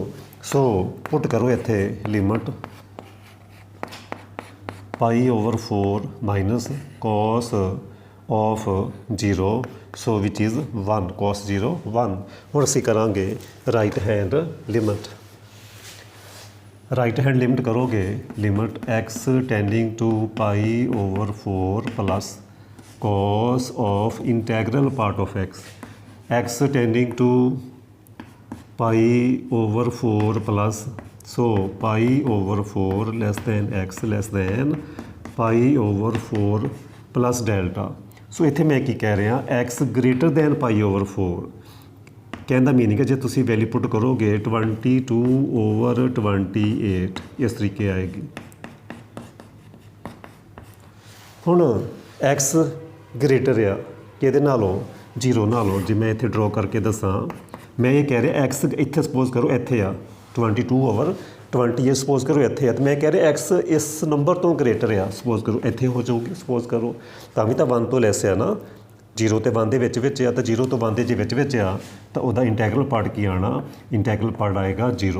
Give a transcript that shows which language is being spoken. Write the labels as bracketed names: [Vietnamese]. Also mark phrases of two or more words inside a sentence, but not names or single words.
[Punjabi] ਸੋ ਪੁੱਟ ਕਰੋ ਇੱਥੇ [English] limit π/4 minus cos of 0, so which is 1, [Punjabi] cos 0 1। ਹੁਣ ਅਸੀਂ ਕਰਾਂਗੇ [English] right hand limit. right hand limit ਕਰੋਗੇ limit x tending to π/4 plus cos of integral part of x tending to pi over 4 plus, so pi over 4 less than x less than pi over 4 plus delta। [Punjabi] ਸੋ ਇੱਥੇ ਮੈਂ ਕੀ ਕਹਿ ਰਿਹਾ, [English] x greater than pi over 4 [Punjabi] ਕਹਿਣ ਦਾ ਮੀਨਿੰਗ ਹੈ ਜੇ ਤੁਸੀਂ [English] value put [Punjabi] ਕਰੋਗੇ 22 over 28 ਇਸ ਤਰੀਕੇ ਆਏਗੀ। ਹੁਣ x ਗ੍ਰੇਟਰ ਆ ਕਿਹਦੇ ਨਾਲੋਂ, 0 ਨਾਲੋਂ। ਜੇ ਮੈਂ ਇੱਥੇ ਡਰਾਅ ਕਰਕੇ ਦੱਸਾਂ, ਮੈਂ ਇਹ ਕਹਿ ਰਿਹਾ x ਇੱਥੇ ਸਪੋਜ਼ ਕਰੋ ਇੱਥੇ ਆ 22 over 28 ਸਪੋਜ਼ ਕਰੋ ਇੱਥੇ ਆ, ਤੇ ਮੈਂ ਕਹਿ ਰਿਹਾ x ਇਸ ਨੰਬਰ ਤੋਂ ਗ੍ਰੇਟਰ ਆ, ਸਪੋਜ਼ ਕਰੋ ਇੱਥੇ ਹੋ ਜਾਊਗੀ, ਸਪੋਜ਼ ਕਰੋ ਤਾਂ ਵੀ ਤਾਂ 1 ਤੋਂ ਲੈਸ ਆ ਨਾ, 0 ਤੇ 1 ਦੇ ਵਿੱਚ ਆ, ਤਾਂ 0 ਤੋਂ 1 ਦੇ ਜੇ ਵਿੱਚ ਆ ਤਾਂ ਉਹਦਾ [English] integral part [Punjabi] ਕੀ ਆਣਾ, [English] integral part [Punjabi] ਆਏਗਾ 0।